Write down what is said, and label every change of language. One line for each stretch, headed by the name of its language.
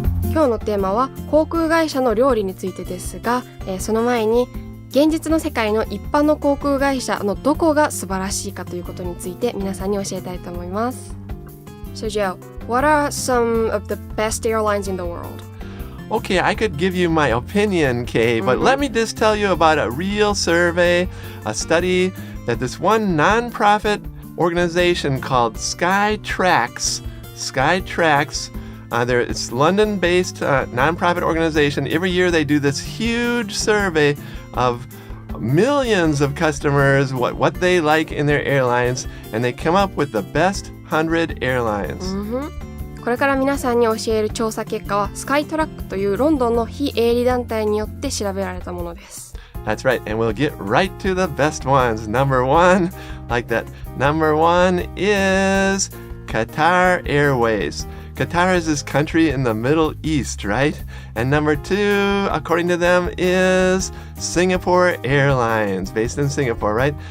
Japanese: 今日のテーマは航空会社の料理についてですが、その前に現実の世界の一般の航空会社のどこが素晴らしいかということについて皆さんに教えたいと思います。
English: So Joe, what are some of the best airlines in the world? Okay, I could give you my opinion, Kay, but let me just tell you about a real survey, a study that this one nonprofit organization called Skytrax, it's a London-based nonprofit organization. Every year they do this huge survey of millions of customers, what they like in their airlines, and they come up with the best 100 airlines.
Japanese: これから皆さんに教える調査結果はスカイトラックというロンドンの非営利団体によって調べられたものです。
English: That's right, and we'll get right to the best ones. Number one, like that. Number one is Qatar Airways. Qatar is this country in the Middle East, right? And number two, according to them, is Singapore Airlines, based in Singapore, right?